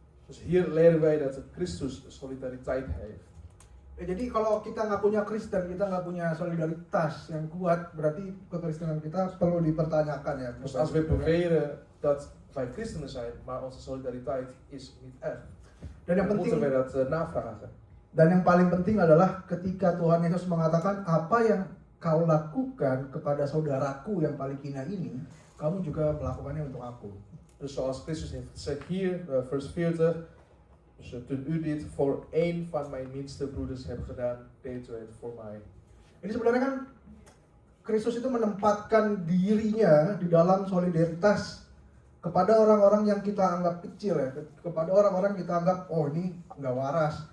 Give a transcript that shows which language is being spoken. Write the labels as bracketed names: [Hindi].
[Dutch] Dus hier leren wij dat Christus solidariteit heeft. [Indonesian] Ya, jadi kalau kita nggak punya Kristen, kita nggak punya solidaritas yang kuat, berarti kekristenan kita perlu dipertanyakan ya. [Dutch] Dus als we beweren dat wij christenen zijn, maar onze solidariteit is niet echt, [Indonesian] Dan yang [Dutch] dan moeten [Indonesian] penting, [Dutch] we dat navragen. [Indonesian] dan yang paling penting adalah ketika Tuhan Yesus mengatakan apa yang kau lakukan kepada saudaraku yang paling hina ini, kamu juga melakukannya untuk aku. [Dutch] Dus zoals Christus heeft gezegd hier, vers 40. Dus toen u dit voor één van mijn minste broeders hebt gedaan, deed u het voor mij. [Indonesian] Ini sebenarnya kan Kristus itu menempatkan dirinya di dalam solidaritas kepada orang-orang yang kita anggap kecil ya, kepada orang-orang kita anggap oh ini nggak waras.